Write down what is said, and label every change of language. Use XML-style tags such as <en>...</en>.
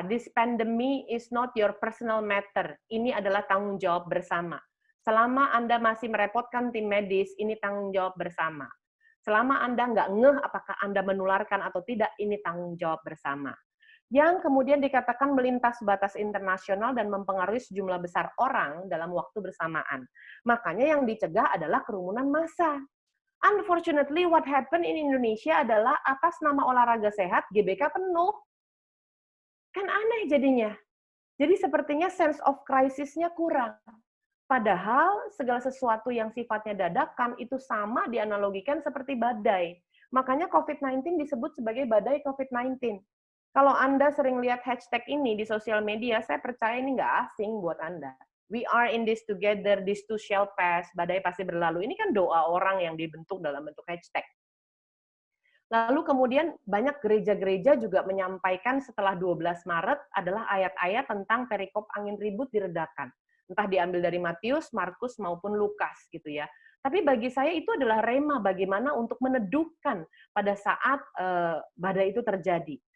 <en>This pandemic is not your personal matter.</en> <id>Ini adalah tanggung jawab bersama. Selama Anda masih merepotkan tim medis, ini tanggung jawab bersama. Selama Anda nggak ngeh apakah Anda menularkan atau tidak, ini tanggung jawab bersama. Yang kemudian dikatakan melintas batas internasional dan mempengaruhi sejumlah besar orang dalam waktu bersamaan. Makanya yang dicegah adalah kerumunan massa.</id> <en>Unfortunately, what happened in Indonesia</en> <id>adalah atas nama olahraga sehat, GBK penuh. Kan aneh jadinya. Jadi sepertinya</id> <en>sense of crisis-</en> <id>nya kurang. Padahal segala sesuatu yang sifatnya dadakan itu sama dianalogikan seperti badai. Makanya COVID-19 disebut sebagai badai COVID-19. Kalau Anda sering lihat hashtag ini di sosial media, saya percaya ini nggak asing buat Anda.</id> <en>We are in this together, this too shall pass,</en> <id>badai pasti berlalu. Ini kan doa orang yang dibentuk dalam bentuk hashtag. Lalu kemudian banyak gereja-gereja juga menyampaikan setelah 12 Maret adalah ayat-ayat tentang perikop angin ribut diredakan. Entah diambil dari Matius, Markus, maupun Lukas gitu ya. Tapi bagi saya itu adalah rema bagaimana untuk meneduhkan pada saat badai itu terjadi.</id>